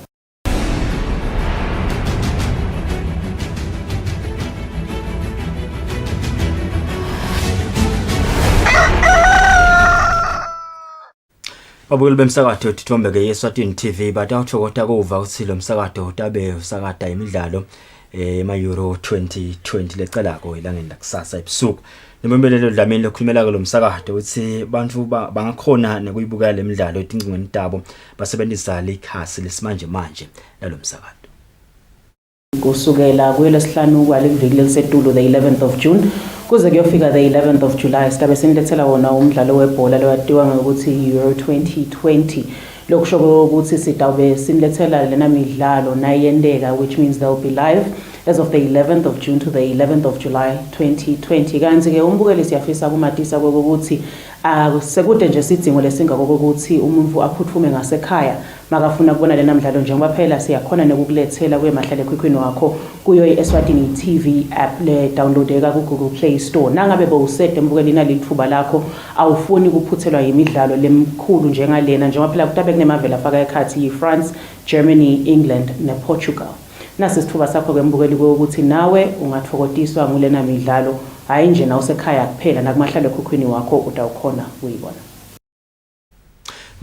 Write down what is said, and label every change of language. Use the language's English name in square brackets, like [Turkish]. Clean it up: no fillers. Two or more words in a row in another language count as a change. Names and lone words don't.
[Swati] Babukeli bemsakato Tithombeke Eswatini TV batawuthokota kuva ukuthi lo msakato utabe usakata imidlalo ema-Euro 2020 lecalako ilangeni lakusasa ebusuku. Nembembelelo dlamini lokhulumela lo msakato ukuthi bantu bangakhona nekuyibukela le midlalo etingcingweni tabo basebenzisa likhasi lesimanje manje lalo msakato. Kusukela kwelesihlanu kwaliviki lesetulu [English] the 11th of June [Swati] kuze kuyofika [English] the 11th of July [Swati] sidabe sinilethela wona umdlalo webhola lowatiwa ngokuthi Euro 2020 lokusho ukuthi sidawube sinilethela lena midlalo nayendeka [English] which means they'll be live as of the 11th of June to the 11th of July 2020 [Swati] kanti ke umbukeli siyafisa kumatisa ukuthi sekude nje sidingo lesingako ukuthi umuntu aphuthume ngasekhaya makafuna kubona lena midlalo njengoba phela siyakhona nokukulethela kwemahlale ekhukhwini wakho kuyo iEswatini TV app le downloadeka ku Google Play Store. Nangabe bowusede mbukeli nalithuba lakho awufuni kuphuthelwa yimidlalo lemkhulu njengalena njengoba phela kutabe kunemavela afaka ekhathi France, Germany, England nePortugal. Nasi sithuba sakho kwembukeli ukuthi nawe ungathokotiswa ngulena midlalo hayi nje na usekhaya kuphela nakumahlale ekhukhwini wakho utawukhona uyibona.